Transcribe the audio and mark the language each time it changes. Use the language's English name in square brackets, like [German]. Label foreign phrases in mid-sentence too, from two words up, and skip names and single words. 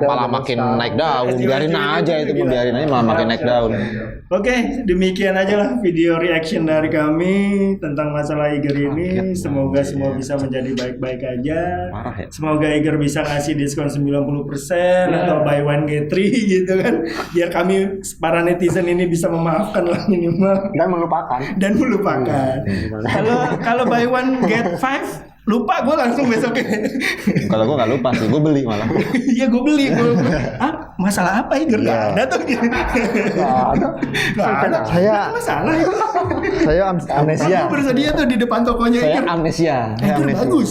[Indonesian] Malah makin naik daun. Biarin aja itu, biarin aja malah makin naik daun. Oke, demikian aja lah [English] video reaction [Indonesian] dari kami tentang masalah Eiger ini. Semoga semua bisa menjadi baik-baik aja. Parah ya. Semoga Eiger bisa ngasih diskon 90% atau [English] buy one get 3 [Indonesian] gitu kan. Biar kami para netizen ini bisa memaafkan lah minimal Dan melupakan. dan melupakan. Kalau [English] buy one get 5 [Indonesian] lupa gue langsung besoknya. Kalau gue nggak lupa sih, gue beli malah. Iya gue beli. Masalah apa Eiger? Gak ada tuh. Gak ada. Saya- masalah itu. Saya amnesia. Aku bersedia tuh di depan tokonya Saya Eiger. amnesia. Eiger bagus.